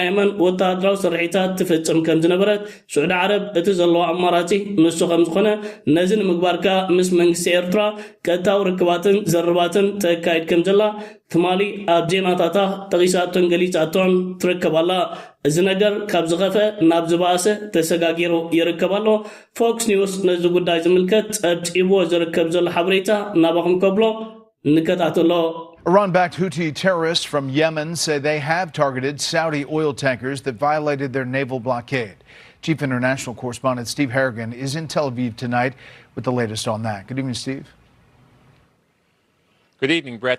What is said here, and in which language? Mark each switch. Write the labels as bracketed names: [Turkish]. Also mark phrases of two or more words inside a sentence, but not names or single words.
[Tigrinya] የመን ወተሃደራዊ ስርሒታት ትፍጽም ከም ዝነበረት ስዑድ ዓረብ እቲ ዘለዎ ኣማራጺ ንሱ ከም ዝኾነ ነዚ ንምግባርካ ምስ መንግስቲ ኤርትራ ቀጥታዊ ርክባትን ዘርባትን ተካይድ ከም ዘላ ትማሊ ኣብ ዜናታታ ጠቂሳቶን ገሊጻቶን ትርከባላ እዚ ነገር ካብ ዝኸፈ ናብ ዝባእሰ ተሰጋጊሩ ይርከባሎ ፎክስ ኒውስ ነዚ ጉዳይ ዝምልከት ጸብጺብዎ ዝርከብ ዘሎ ሓበሬታ ናባኹም ከብሎ ንከታተሎ [English] Iran-backed Houthi terrorists from Yemen say they have targeted Saudi oil tankers that violated their naval blockade. Chief International Correspondent Steve Harrigan is in Tel Aviv tonight with the latest on that. Good evening, Steve. Good evening, Brett.